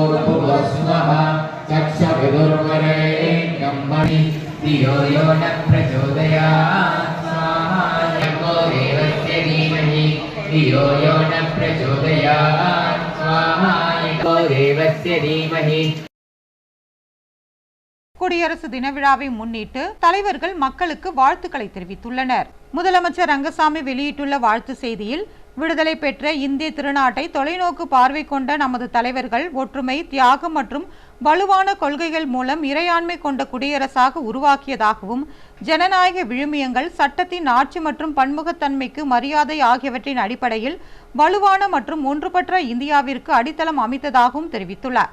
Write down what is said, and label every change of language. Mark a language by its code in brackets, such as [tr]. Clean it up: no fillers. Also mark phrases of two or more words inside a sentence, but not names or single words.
[sa] धियो यो न प्रचोदयात् प्रचोदयात् स्वाहा नमो देवस्य धीमहि धियो यो न प्रचोदयात् स्वाहा नमो देवस्य धीमहि. [ta] குடியரசு தின விழாவை முன்னிட்டு தலைவர்கள் மக்களுக்கு வாழ்த்துக்களை தெரிவித்துள்ளனர். முதலமைச்சர் ரங்கசாமி வெளியிட்டுள்ள வாழ்த்து செய்தியில், விடுதலை பெற்ற இந்திய திருநாட்டை தொலைநோக்கு பார்வை கொண்ட நமது தலைவர்கள் ஒற்றுமை, தியாகம் மற்றும் வலுவான கொள்கைகள் மூலம் இறையாண்மை கொண்ட குடியரசாக உருவாக்கியதாகவும், ஜனநாயக விழுமியங்கள், சட்டத்தின் ஆட்சி மற்றும் பன்முகத்தன்மைக்கு மரியாதை ஆகியவற்றின் அடிப்படையில் வலுவான மற்றும் ஒன்றுபட்ட இந்தியாவிற்கு அடித்தளம் அமைத்ததாகவும் தெரிவித்துள்ளார்.